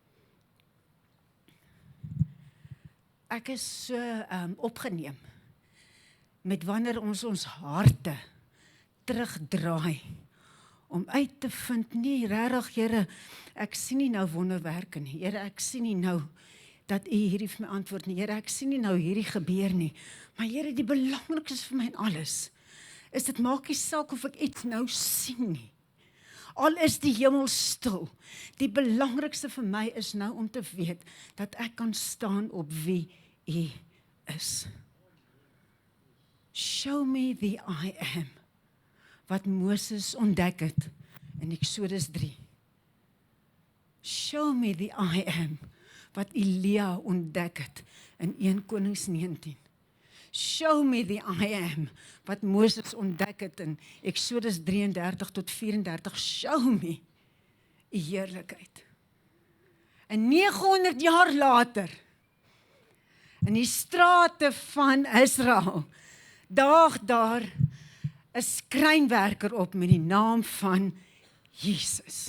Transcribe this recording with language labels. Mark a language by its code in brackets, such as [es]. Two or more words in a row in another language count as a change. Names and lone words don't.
[af] Ek is so opgeneem met wanneer ons harte terugdraai, om uit te vind, nee, regtig, Here, ek sien nie nou wonderwerke nie, Here, ek sien nie nou dat U hierdie vir my antwoord nie, Here, ek sien nie nou hierdie gebeur nie, maar Here, die belangrikste vir my en alles, is dit maak nie saak of ek iets nou sien nie. Al is die hemel stil, die belangrikste vir my is nou om te weet, dat ek kan staan op wie U is. [en] Show me the I am, [af] wat Moses ontdek het in Eksodus 3. [en] Show me the I am, [af] wat Elia ontdek het in 1 Konings 19. [en] Show me the I am, [af] wat Moses ontdek het in Eksodus 33 tot 34. [en] Show me [af] U heerlikheid. En 900 jaar later, in die strate van Israel, daag daar 'n skrynwerker op met die naam van Jesus.